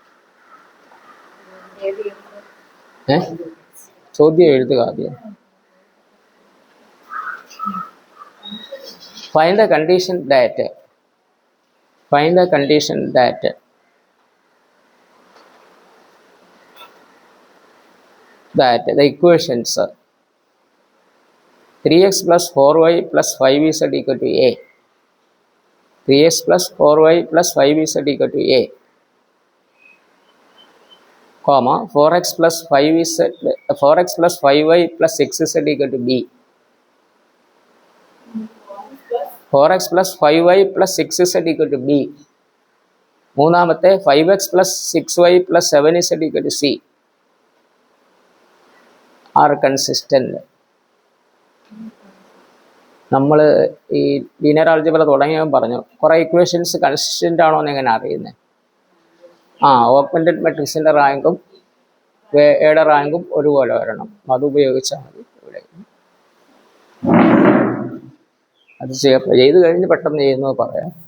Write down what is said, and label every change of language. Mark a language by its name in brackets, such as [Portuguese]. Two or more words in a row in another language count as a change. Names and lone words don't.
[Malayalam] ചോദ്യം എഴുതുക ആദ്യം. [English] Find the condition that the equations 3x plus 4y plus 5z equal to a, 3x plus 4y plus 5z equal to a comma 4x plus 5 is 4x plus 5y plus 6z equal to b. 4x plus 5y plus 6z equal to b. മൂന്നാമത്തെ 5x plus 6y plus 7z equal to c are consistent. [Malayalam] നമ്മൾ ഈ [English] linear algebra [Malayalam] തുടങ്ങിയവൻ പറഞ്ഞു കുറേ [English] equations consistent [Malayalam] ആണോ എന്ന് എങ്ങനെ അറിയുന്നത്? [English] augmented matrixൻ്റെ [Malayalam] റാങ്കും എയുടെ റാങ്കും ഒരുപോലെ വരണം. അത് ഉപയോഗിച്ചാൽ മതി. ഇവിടെ അത് ചെയ്ത് കഴിഞ്ഞ് പെട്ടെന്ന് ചെയ്യുന്നത് പറയാം.